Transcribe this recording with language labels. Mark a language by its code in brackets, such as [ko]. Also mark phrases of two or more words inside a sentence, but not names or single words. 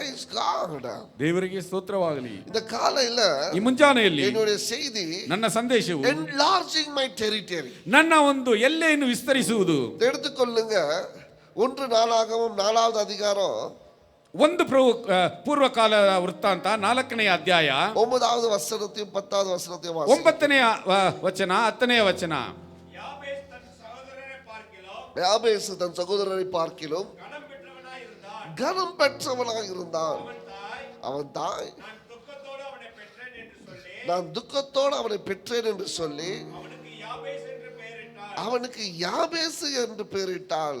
[en] God. [kn] ದೇವರಿಗೆ ಸ್ತೋತ್ರವಾಗಲಿ. [ta] இந்த காலையில [kn] ಈ ಮುಂಜಾನೆಯಲ್ಲಿ [ta] என்னுடைய செய்தி [kn] ನನ್ನ ಸಂದೇಶವು [en] enlarging my territory. [kn] ನನ್ನ ಒಂದು ಎಲ್ಲೆಯನ್ನು ವಿಸ್ತರಿಸುವುದು. [ta] எடுத்துக்கொள்ளுங்க. 1 நாளாகமம் 4வது அதிகாரம் [kn] ಒಂದು ಪೂರ್ವಕಾಲ ವೃತ್ತಾಂತ 4ನೇ ಅಧ್ಯಾಯ [ta] 9வது வசனத்தையும் 10வது வசனத்தையும் வாசிங்க. [kn] 9ನೇ ವಚನ 10ನೇ ವಚನ. [ta] யாபேசு தன் சகோதரரை பார்க்கிலும் கனம் பெற்றவனாக இருந்தான். அவன் தாய் நான் துக்கத்தோடு அவனை பெற்றேன் என்று சொல்லி அவனுக்கு யாபேசு என்று பெயரிட்டாள்.